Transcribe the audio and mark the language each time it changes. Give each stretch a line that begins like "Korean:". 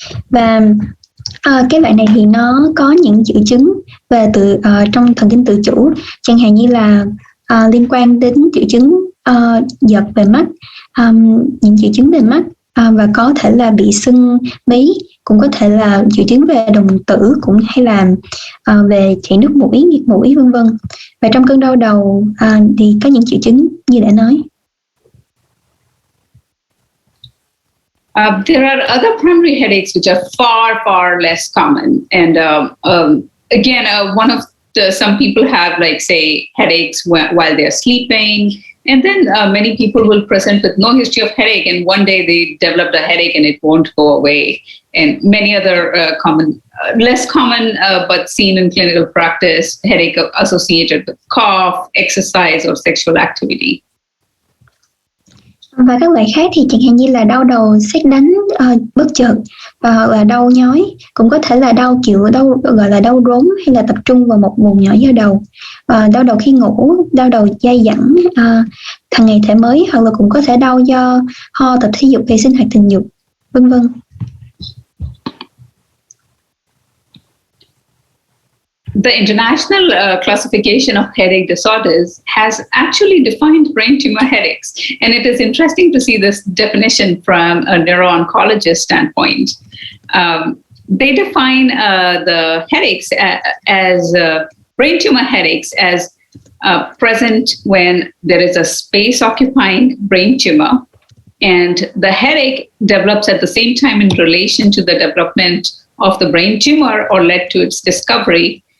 Vietnamese: Và cái loại này thì nó có những triệu chứng về trong thần kinh tự chủ, chẳng hạn như là liên quan đến triệu chứng giật về mắt, những triệu chứng về mắt và có thể là bị sưng mí, cũng có thể là triệu chứng về đồng tử, cũng hay là về chảy nước mũi, nghẹt mũi vân vân. Và trong cơn đau đầu thì có những triệu chứng như đã nói.
English: There are other primary headaches which are far less common. And again, one of some people have, like, say, headaches while they're sleeping. And then many people will present with no history of headache, and one day they developed a headache and it won't go away. And many other less common, but seen in clinical practice, headache associated with cough, exercise, or sexual activity.
Vietnamese: Và các loại khác thì chẳng hạn như là đau đầu sét đánh bất chợt hoặc là đau nhói, cũng có thể là đau gọi là đau rốn hay là tập trung vào một vùng nhỏ do đầu, đau đầu khi ngủ, đau đầu dai dẳng hàng ngày thể mới, hoặc là cũng có thể đau do ho, tập thể dục hay sinh hoạt tình dục, vân vân.
English: The International Classification of Headache Disorders has actually defined brain tumor headaches. And it is interesting to see this definition from a neuro-oncologist standpoint. They define the headaches as brain tumor headaches as present when there is a space-occupying brain tumor, and the headache develops at the same time in relation to the development of the brain tumor or led to its discovery.